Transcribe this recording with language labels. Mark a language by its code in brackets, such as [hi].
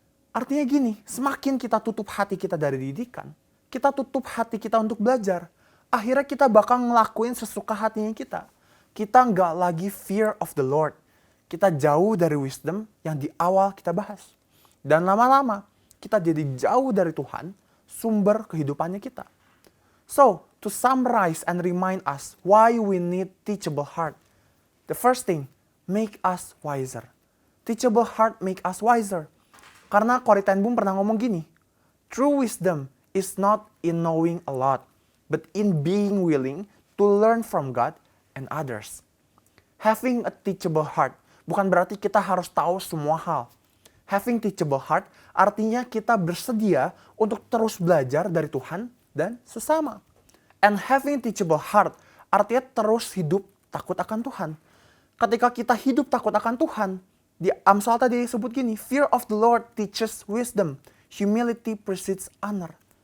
[id] Artinya gini, semakin kita tutup hati kita dari didikan, kita tutup hati kita untuk belajar, akhirnya kita bakal ngelakuin sesuka hatinya kita. Kita nggak lagi fear of the Lord. Kita jauh dari wisdom yang di awal kita bahas. Dan lama-lama, kita jadi jauh dari Tuhan, sumber kehidupannya kita. [en] So, to summarize and remind us why we need teachable heart. The first thing, make us wiser. Teachable heart make us wiser. [id] Karena Corrie ten Boom pernah ngomong gini, [en] true wisdom is not in knowing a lot, but in being willing to learn from God and others. Having a teachable heart [id] bukan berarti kita harus tahu semua hal. [en] Having teachable heart [id] artinya kita bersedia untuk terus belajar dari Tuhan dan sesama. [en] And having teachable heart [id] artinya terus hidup takut akan Tuhan. Ketika kita hidup takut akan Tuhan, di Amsal tadi disebut gini, [en] fear of the Lord teaches wisdom, humility precedes honor.